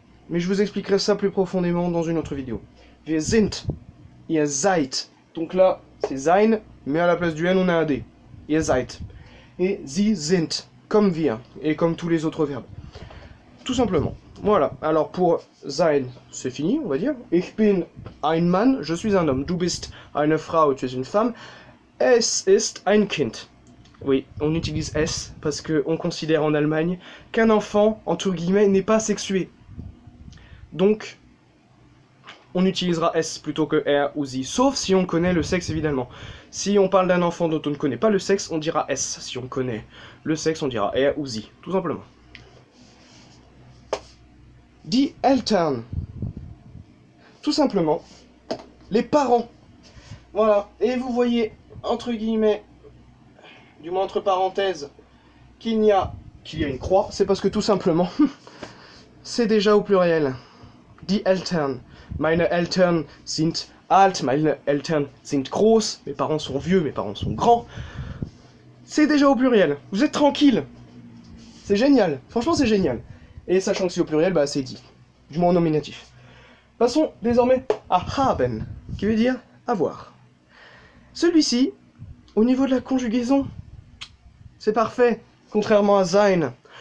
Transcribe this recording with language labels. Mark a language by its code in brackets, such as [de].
[fr] Mais je vous expliquerai ça plus profondément dans une autre vidéo. [de] Wir sind, ihr seid. [fr] Donc là, c'est sein, mais à la place du N, on a un D. [de] Ihr seid. [fr] Et [de] sie sind, [fr] comme wir, et comme tous les autres verbes. Tout simplement. Voilà, alors pour sein, c'est fini, on va dire. [de] Ich bin ein Mann, [fr] je suis un homme. [de] Du bist eine Frau, [fr] tu es une femme. [de] Es ist ein Kind. [fr] Oui, on utilise S parce qu'on considère en Allemagne qu'un enfant, entre guillemets, n'est pas sexué. Donc, on utilisera S plutôt que R ou Sie, sauf si on connaît le sexe, évidemment. Si on parle d'un enfant dont on ne connaît pas le sexe, on dira S. Si on connaît le sexe, on dira R ou Sie, tout simplement. Die Eltern. Tout simplement, les parents. Voilà, et vous voyez, entre guillemets, du moins entre parenthèses, qu'il y a une croix, c'est parce que tout simplement, c'est déjà au pluriel. [de] Die Eltern. Meine Eltern sind alt, meine Eltern sind groß. [fr] Mes parents sont vieux, mes parents sont grands. C'est déjà au pluriel. Vous êtes tranquille. C'est génial. Franchement, c'est génial. Et sachant que c'est au pluriel, bah c'est dit. Du moins en nominatif. Passons désormais à haben, qui veut dire avoir. Celui-ci, au niveau de la conjugaison, c'est parfait, contrairement à sein.